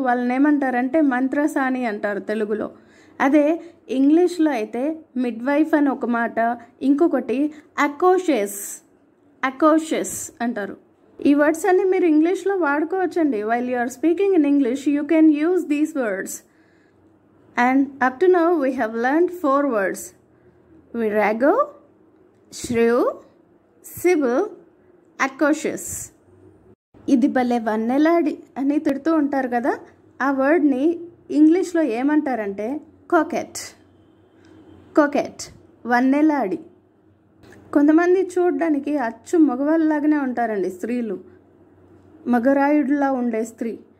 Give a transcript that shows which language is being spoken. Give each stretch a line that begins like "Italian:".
Telugu: వాళ్ళని ఏమంటారంటే మంత్రసాని అంటారు తెలుగులో. అదే ఇంగ్లీష్లో అయితే మిడ్వైఫ్ అని ఒక మాట, ఇంకొకటి అకోషియస్. అకోషియస్ అంటారు. ఈ వర్డ్స్ అన్ని మీరు ఇంగ్లీష్లో వాడుకోవచ్చండి.
English: While you are speaking in English you can use these words. And up to now we have learned 4 words: virago, shrew, sibyl, atrocious.
Telugu: ఇది భలే వన్నెలాడి అని తిడుతూ ఉంటారు కదా, ఆ వర్డ్ని ఇంగ్లీష్లో ఏమంటారంటే కోకెట్. కోకెట్, వన్నెలాడి. కొంతమంది చూడడానికి అచ్చు మగవాళ్ళలాగానే ఉంటారండి స్త్రీలు, మగరాయుడులా ఉండే స్త్రీ.